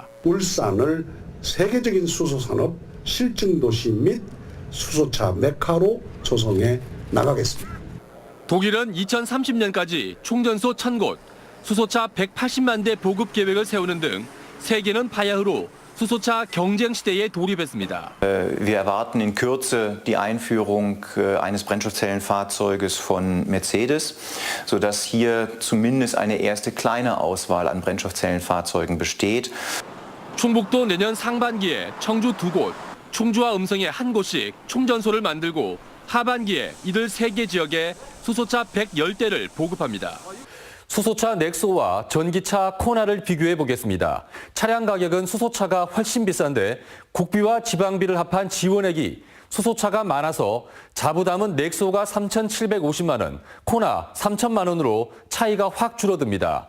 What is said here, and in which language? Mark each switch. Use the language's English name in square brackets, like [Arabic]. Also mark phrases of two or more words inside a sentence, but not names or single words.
[Korean] 울산을 세계적인 수소산업 실증도시 및 수소차 메카로 조성해 나가겠습니다. 독일은 2030년까지 충전소 1,000곳, 수소차 180만 대 보급 계획을 세우는 등 세계는 바야흐로 수소차 경쟁 시대에 돌입했습니다. [German] Wir erwarten in Kürze die Einführung eines Brennstoffzellenfahrzeuges von Mercedes, sodass hier zumindest eine erste kleine Auswahl an Brennstoffzellenfahrzeugen besteht. [Korean] 충북도 내년 상반기에 청주 2곳, 충주와 음성에 1곳씩 충전소를 만들고 하반기에 이들 3개 지역에 수소차 110대를 보급합니다. 수소차 넥소와 전기차 코나를 비교해 보겠습니다. 차량 가격은 수소차가 훨씬 비싼데 국비와 지방비를 합한 지원액이 수소차가 많아서 자부담은 넥소가 3,750만 원, 코나 3,000만 원으로 차이가 확 줄어듭니다.